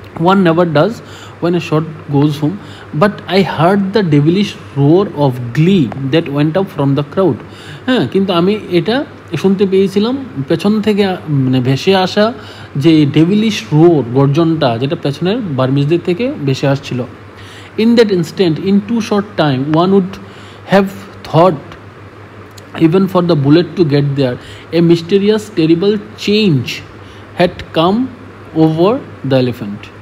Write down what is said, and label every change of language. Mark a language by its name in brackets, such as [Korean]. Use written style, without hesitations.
[English] One never does when a shot goes home, but I heard the devilish roar of glee that went up from the crowd. [Bangla] কিন্তু আমি এটা শুনতে পেয়েছিলাম পেছন থেকে মানে ভেসে আসা যে ডেভিলিশ রোর গর্জনটা, যেটা পেছনের বার্মিজদের থেকে ভেসে আসছিল। [English] In that instant, in too short time, one would have thought, even for the bullet to get there, a mysterious, terrible change had come over the elephant.